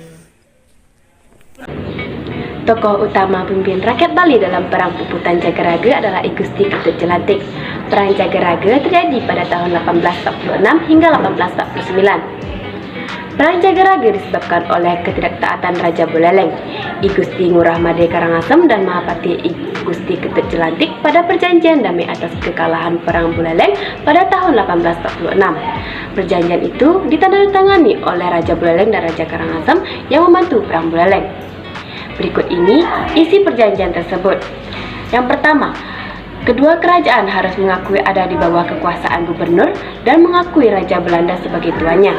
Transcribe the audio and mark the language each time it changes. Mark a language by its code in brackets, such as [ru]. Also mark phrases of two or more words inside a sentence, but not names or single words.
[id] Tokoh utama pemimpin rakyat Bali dalam Perang Puputan Jagaraga adalah I Gusti Ketut Jelantik. Perang Jagaraga terjadi pada tahun 1846 hingga 1849. Perang Jagaraga disebabkan oleh ketidaktaatan Raja Buleleng, I Gusti Ngurah Made Karangasem dan Mahapati I Gusti Ketut Jelantik pada perjanjian damai atas kekalahan Perang Buleleng pada tahun 1846. Perjanjian itu ditandatangani oleh Raja Buleleng dan Raja Karangasem yang membantu Perang Buleleng. Berikut ini isi perjanjian tersebut. Yang pertama, kedua kerajaan harus mengakui ada di bawah kekuasaan gubernur dan mengakui Raja Belanda sebagai tuannya.